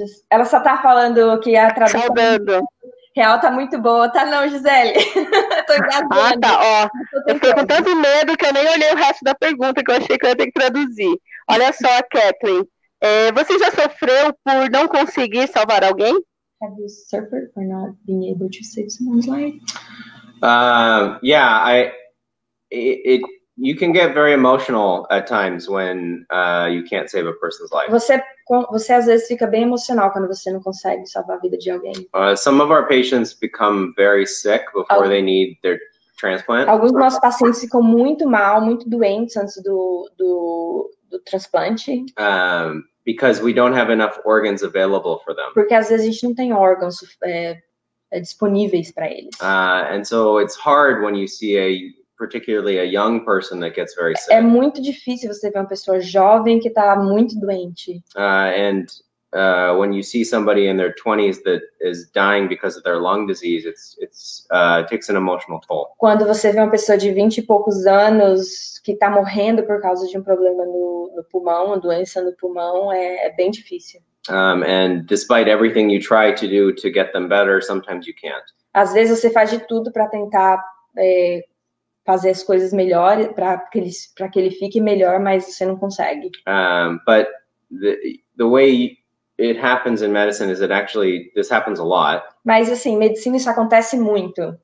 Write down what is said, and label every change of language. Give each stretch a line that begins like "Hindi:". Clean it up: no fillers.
Portuguese: Ela só tá falando que a tradução saudando. Real tá muito boa. Tá não, Gisele? Tô engasgando. Tá, ó. Eu fiquei com tanto medo que eu nem olhei o resto da pergunta, que eu achei que eu ia ter que traduzir. Olha só, a Kathleen. Você já sofreu por não conseguir salvar alguém?
English: Have you suffered for not being able to save someone's life? Yeah, you can get very emotional at times when you can't save a person's life.
Portuguese: Você às vezes fica bem emocional quando você não consegue salvar a vida de alguém.
English: Some of our patients become very sick before they need their transplant.
Portuguese: Alguns dos nossos pacientes ficam muito mal, muito doentes antes do transplante.
English: Because we don't have enough organs available for them.
Portuguese: Porque às vezes a gente não tem órgãos disponíveis para eles.
English: And so it's hard when you see particularly a young person that gets very sick.
Portuguese: É muito difícil você ver uma pessoa jovem que está muito doente.
English: When you see somebody in their 20s that is dying because of their lung disease, it takes an emotional toll.
Portuguese: Quando você vê uma pessoa de 20 e poucos anos que está morrendo por causa de um problema no pulmão, uma doença no pulmão, é bem difícil.
English: And despite everything you try to do to get them better, sometimes you can't.
Portuguese: Às vezes você faz de tudo para tentar fazer as coisas melhores, para que ele fique melhor, mas você não consegue.
English: But the way it happens in medicine is this happens a lot.
Portuguese: Mas assim, medicina isso acontece muito.